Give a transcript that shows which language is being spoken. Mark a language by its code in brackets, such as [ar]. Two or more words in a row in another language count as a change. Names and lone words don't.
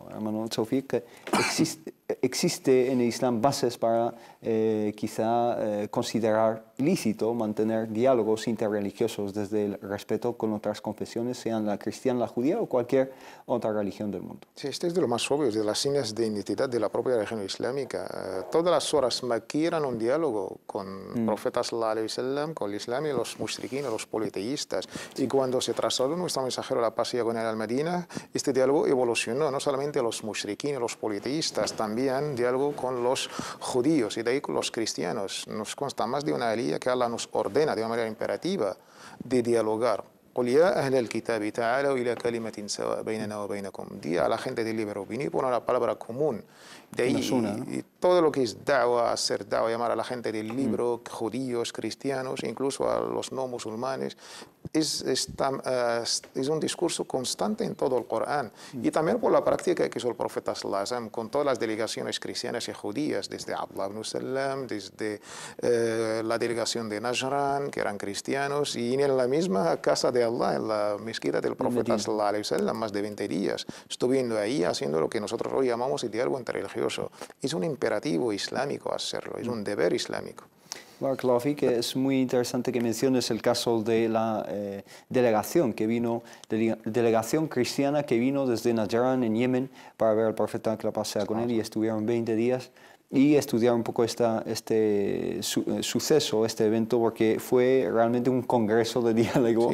[es] Hermano Tawfiq, ¿existe en el Islam bases para quizá considerar lícito mantener diálogos interreligiosos desde el respeto con otras confesiones, sean la cristiana, la judía o cualquier otra religión del mundo? Sí, este es de lo más obvio, de las señas de identidad de la propia religión islámica. Todas las horas maquí eran un diálogo con el profeta [ar] sallallahu alaihi wasallam, [es] con el Islam y los mushriquín, los politeístas. Y cuando se trasladó nuestro mensajero a la paz y con él al Medina, este diálogo evolucionó, no solamente a los mushriquín y los politeístas, también diálogo con los judíos y de ahí con los cristianos. Nos consta más de una alía que Allah nos ordena de una manera imperativa de dialogar. [ar] قل يا أهل الكتاب تعالوا إلى كلمة سواء بيننا وبينكم. [es] Di a la gente del libre opinión, pon la palabra común. De ahí, y todo lo que es da'wa, hacer da'wa, llamar a la gente del libro, judíos, cristianos, incluso a los no musulmanes, es un discurso constante en todo el Corán. Y también por la práctica que hizo el profeta [ar] sallallahu alaihi wasallam [es] con todas las delegaciones cristianas y judías, desde Abdullah ibn Salam, desde la delegación de Najran, que eran cristianos, y en la misma casa de Allah, en la mezquita del profeta [ar] sallallahu alaihi wasallam, [es] más de 20 días, estuviendo ahí haciendo lo que nosotros hoy llamamos el diálogo interreligioso. Es un imperativo islámico hacerlo, es un deber islámico. [ar] Barakallahu fik, [es] es muy interesante que menciones el caso de la delegación cristiana que vino desde Najran en Yemen para ver al profeta, que la paz sea con él, y estuvieron 20 días y estudiar un poco este suceso, este evento, porque fue realmente un congreso de diálogo.